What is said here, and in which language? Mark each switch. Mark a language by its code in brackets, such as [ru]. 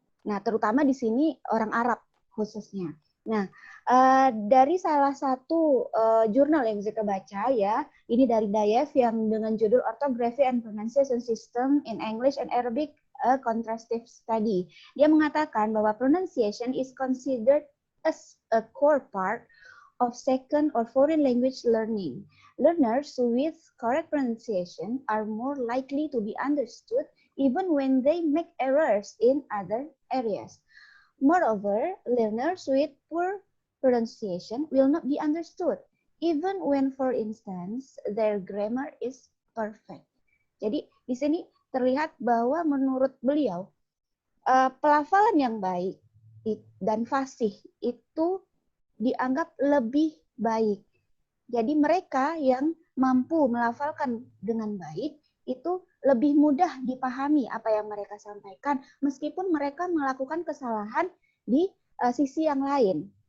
[id] Nah, terutama di sini orang Arab khususnya. Nah, dari salah satu jurnal yang Zikra baca ya, ini dari Dayev yang dengan judul Orthography and Pronunciation System in English and Arabic, a Contrastive Study. Dia mengatakan bahwa [en] pronunciation is considered as a core part of second or foreign language learning. Learners with correct pronunciation are more likely to be understood even when they make errors in other areas. Moreover, learners with poor pronunciation will not be understood, even when, for instance, their grammar is perfect. [id] Jadi, di sini terlihat bahwa menurut beliau, pelafalan yang baik dan fasih itu dianggap lebih baik. Jadi, mereka yang mampu melafalkan dengan baik, itu lebih mudah dipahami apa yang mereka sampaikan, meskipun mereka melakukan kesalahan di sisi yang lain.